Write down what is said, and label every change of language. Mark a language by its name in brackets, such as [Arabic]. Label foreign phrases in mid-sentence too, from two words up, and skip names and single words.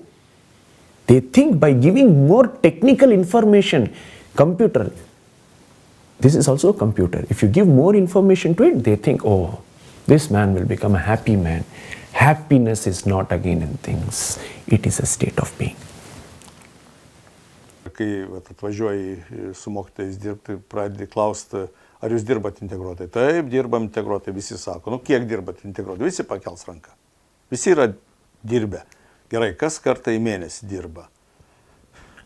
[English] They think by giving more technical information, computer, this is also a computer. If you give more information to it, they think, oh, this man will become a happy man. Happiness is not again in things. It is a state of being. [Lithuanian] Kai atvažiuoji su mokytojais dirbti, pradedi klausti, ar jūs dirbat integruotai? Taip, dirbam integruotai, visi sako. Kiek dirbat integruotai? Visi pakels ranką. Visi yra dirbę. Gerai, kas kartą į mėnesį dirba?